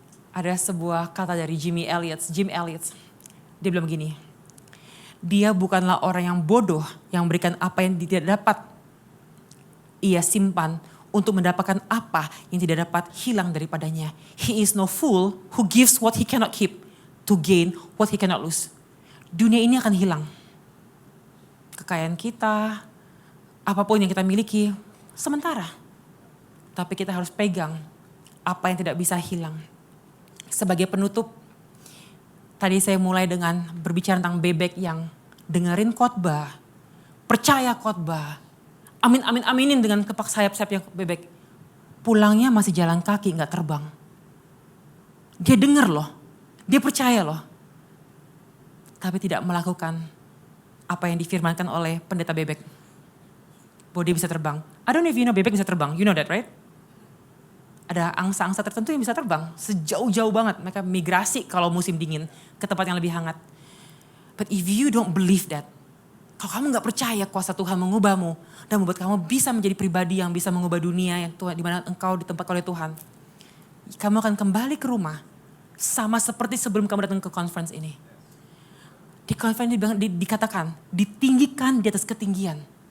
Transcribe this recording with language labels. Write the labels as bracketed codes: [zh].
[id] Ada sebuah kata dari Jim Elliot. Dia bilang begini. Dia bukanlah orang yang bodoh yang memberikan apa yang tidak dapat ia simpan untuk mendapatkan apa yang tidak dapat hilang daripadanya. [en] He is no fool who gives what he cannot keep to gain what he cannot lose. [id] Dunia ini akan hilang. Kekayaan kita, apapun yang kita miliki, sementara. Tapi kita harus pegang apa yang tidak bisa hilang. Sebagai penutup, tadi saya mulai dengan berbicara tentang bebek yang dengerin khotbah, percaya khotbah, aminin dengan kepak sayap-sayapnya bebek. Pulangnya masih jalan kaki, gak terbang. Dia dengar loh, dia percaya loh. Tapi tidak melakukan apa yang difirmankan oleh pendeta bebek. Bahwa dia bisa terbang. [en] I don't know if you know [id] bebek bisa terbang, [en] you know that right? [id] Ada angsa-angsa tertentu yang bisa terbang. Sejauh-jauh banget. Mereka migrasi kalau musim dingin ke tempat yang lebih hangat. [en] But if you don't believe that. [id] Kalau kamu gak percaya kuasa Tuhan mengubahmu. Dan membuat kamu bisa menjadi pribadi yang bisa mengubah dunia. Yang Tuhan, di mana engkau ditempatkan oleh Tuhan. Kamu akan kembali ke rumah. Sama seperti sebelum kamu datang ke conference ini. Di conference ini dikatakan. Ditinggikan di atas ketinggian.